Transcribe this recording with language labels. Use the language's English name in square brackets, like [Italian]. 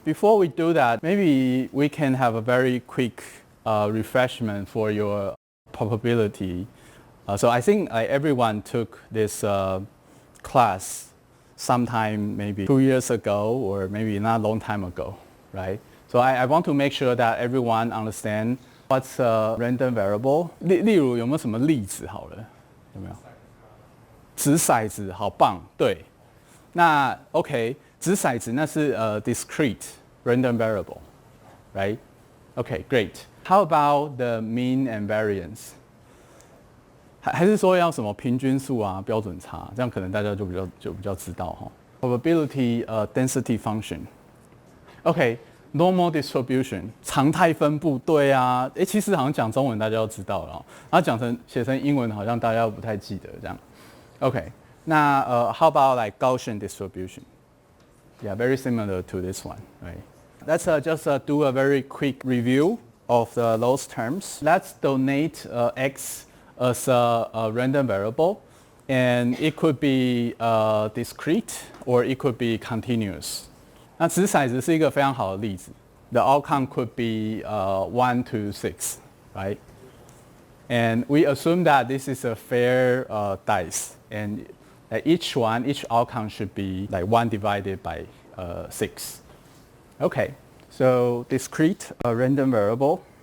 [English] Before we do that, maybe we can have a very quick refreshment for your probability. So I think everyone took this class sometime maybe 2 years ago, or maybe not a long time ago, right? So I want to make sure that everyone understand what's a random variable. [Chinese] 例如有没有什么例子好了？有没有？掷骰子，好棒，对。那 OK。掷骰子那是 [English] discrete random variable, right? Okay, great. How about the mean and variance? [Chinese] 还是说要什么平均数啊、标准差？这样可能大家就比较知道哈。 [English] Probability density function. Okay, normal distribution [Chinese] 常态分布，对啊。其实好像讲中文大家都知道了哦，然后写成英文好像大家不太记得这样。 [English] Okay, 那how about like Gaussian distribution? Yeah, very similar to this one, right? Let's just do a very quick review of those terms. Let's donate x as a random variable, and it could be discrete or it could be continuous. [Chinese] 那掷骰子是一个非常好的例子。 [English] The outcome could be 1 to 6, right? And we assume that this is a fair dice, and each outcome should be like 1 divided by 6. Okay, so discrete random variable.